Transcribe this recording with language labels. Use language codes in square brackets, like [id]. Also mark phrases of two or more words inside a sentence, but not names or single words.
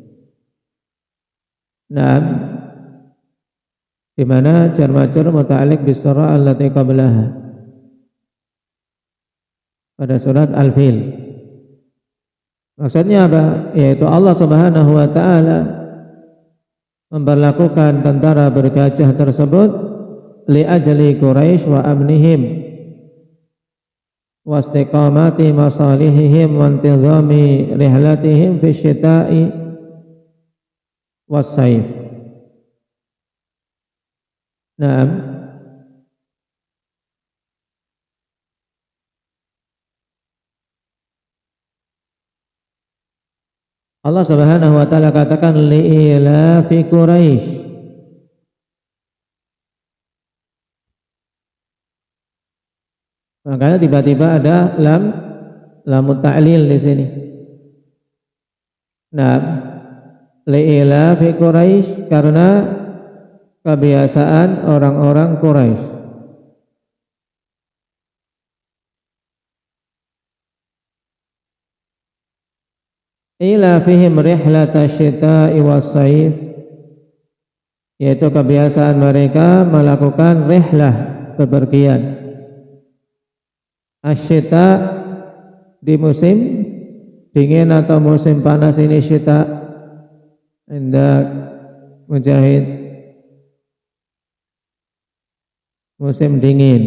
[id] Di mana [ar] جار مجرور متعلق بالسورة التي قبلها, [id] pada surat [ar] Al-Fil. [id] Maksudnya apa? Yaitu [ar] الله سبحانه وتعالى [id] memperlakukan tentara bergajah tersebut [ar] لأجل قريش وأمنهم واستقامة مصالحهم وانتظام رحلتهم في الشتاء والصيف. الله سبحانه وتعالى katakan لإيلاف قريش. [id] Makanya tiba-tiba ada [ar] لام التعليل [id] di sini. Nah, [ar] لإيلاف قريش, [id] karena kebiasaan orang-orang Quraisy. [ar] إيلافهم رحلة الشتاء والصيف, [id] yaitu kebiasaan mereka melakukan rihlah, bepergian. Asyita di musim dingin atau musim panas ini syita, hendak Mujahid, musim dingin.